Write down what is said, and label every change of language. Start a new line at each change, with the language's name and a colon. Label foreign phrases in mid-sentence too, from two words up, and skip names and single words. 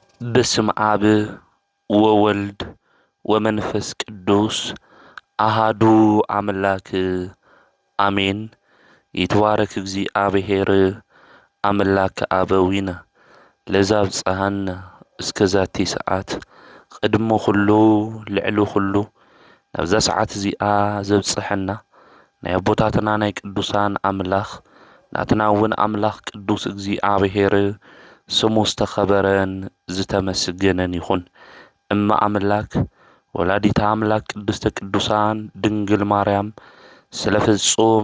Geez: በስመ አብ ወወልድ ወመንፈስ ቅዱስ አሃዱ አምላክ አሜን። ይትባረክ እግዚአብሔር አምላከ አበዊነ ለዘብጽሐነ እስከ ዛቲ ሰዓት ቅድመ ኩሉ ልዕሊ ኩሉ
Tigrinya: ናብዛ ሰዓት እዚኣ ዘብጽሐና ናይ አቦታትና ናይ ቅዱሳን አምላኽ ናትና እውን አምላኽ ቅዱስ እግዚአብሔር ስሙ ዝተኸበረን ዝተመስገነን ይኹን።
Geez: እማ አምላክ ወላዲታ አምላክ ቅድስተ ቅዱሳን ድንግል ማርያም
Tigrinya: ስለ ፍጹም